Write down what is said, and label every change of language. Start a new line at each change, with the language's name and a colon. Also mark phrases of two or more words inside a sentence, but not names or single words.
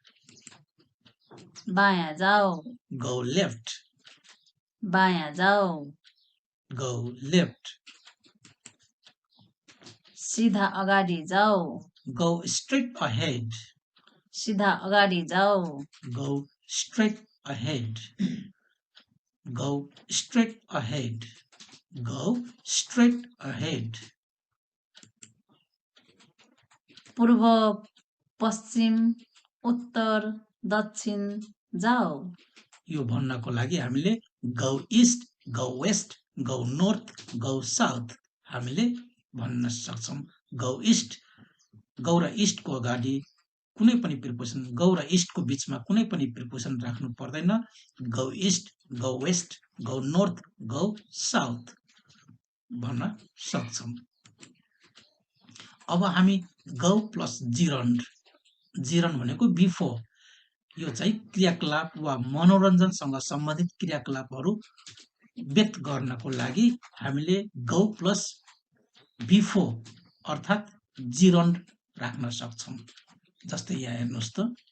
Nepali: बायाँ जाऊ
English: go left
Nepali: बायाँ जाऊ
English: go left
Nepali: सीधा अगाडि जाऊ
English: go straight ahead
Nepali: सीधा अगाडि जाऊ
English: go straight ahead go straight ahead go straight ahead
Nepali: पूर्व पश्चिम उत्तर दक्षिण जाऊ यो भन्नको लागि हामीले
English: go east go west go north go south
Nepali: हामीले भन्न सक्छौं
English: go east
Nepali: गौ र ईस्ट को अगाडि कुनै पनि प्रिपोजिसन गौ र ईस्ट को बीचमा कुनै पनि प्रिपोजिसन राख्नु पर्दैन
English: go east go west go north go south
Nepali: भन्न सक्छौं अब हामी
English: go plus gerund
Nepali: जिरन भनेको बिफोर यो चाहिँ क्रियाकलाप वा मनोरञ्जनसँग सम्बन्धित क्रियाकलापहरू व्यक्त गर्नको लागि हामीले
English: go plus before
Nepali: अर्थात् जिरन्ड राख्न सक्छौं जस्तै यहाँ हेर्नुस् त